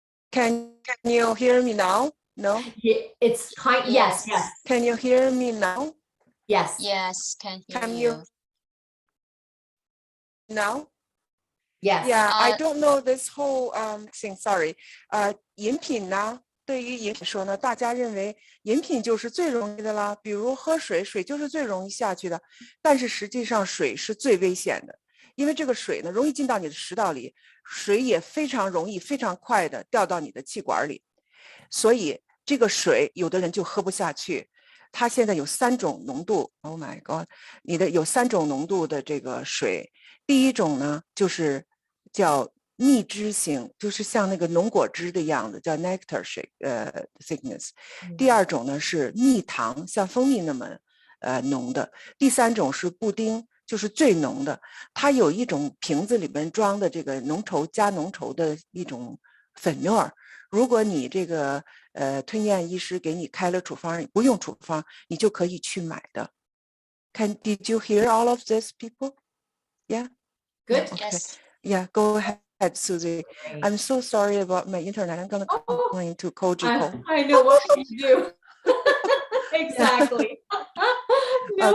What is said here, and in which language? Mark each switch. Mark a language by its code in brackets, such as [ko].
[en] Can you hear me now? No? It's kind. Yes. Yes. Can you hear me now? Yes. Yes, can hear Can you. you now? Yes. Yeah, I don't know this whole thing. Sorry. [zh] 饮品呢？对于饮品说呢，大家认为饮品就是最容易的啦，比如喝水，水就是最容易下去的。但是实际上水是最危险的，因为这个水呢容易进到你的食道里，水也非常容易、非常快的掉到你的气管里。所以这个水有的人就喝不下去。它现在有3种浓度 ， [en] Oh my God， [zh] 有3种浓度的这个水。第一种呢就是叫蜜汁型，就是像那个浓果汁的样子，叫 [en] nectar shake thickness。 [zh] 第二种呢是蜜糖，像蜂蜜那么浓的。第3种是布丁，就是最浓的。它有一种瓶子里面装的这个加浓稠的一种粉末。如果你这个吞咽医师给你开了处方，不用处方，你就可以去买的。 [en] Did you hear all of this, people? Yeah. Good. Okay. Yes. Yeah. Go ahead, Susie. Great. I'm so sorry about my internet. I'm gonna complain to Kojiko. I know what we do. Exactly. No